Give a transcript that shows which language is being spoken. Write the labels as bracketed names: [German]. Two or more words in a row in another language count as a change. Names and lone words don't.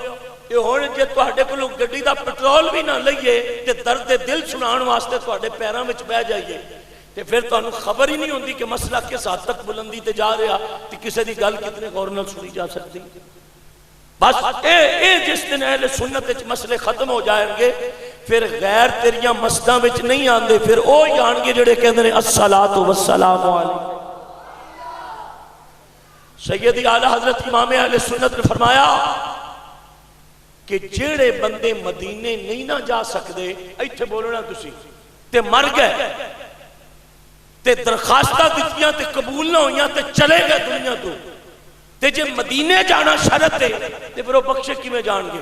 [Punjabi] تے ہُݨ جے تہاڈے کولوں گڈی دا پیٹرول بھی نہ لئیے تے دردِ دل سناؤݨ واسطے تہاڈے پیراں وچ بہہ جائیے تے فیر تہانوں خبر ہی نہیں ہوندی کہ مسئلہ کس حد تک بلندی تے جا رہا تے کسی دی گل کتنے غور نال سنی جا سکتی. بس اے جس دن اہلِ سنت وچ مسئلے ختم ہو جائیں گے فیر غیر تیریاں مسجداں وچ نہیں آندے، فیر او ہی آݨگے جیہڑے کہندے نے [Arabic] الصلاة والسلام عليه. [Punjabi] سیدی اعلیٰ حضرت امام اہلِ سنت نے فرمایا کہ جیہڑے بندے مدینے نہیں نہ جا سکتے، ایتھے بولنا تسی تے مر گئے تے درخواستاں دتیاں تے قبول نہ ہوئیاں تے چلے گئے دنیا توں، تے جے مدینے جانا شرط ہے تے فیر وہ بخشے کیویں جاݨگے.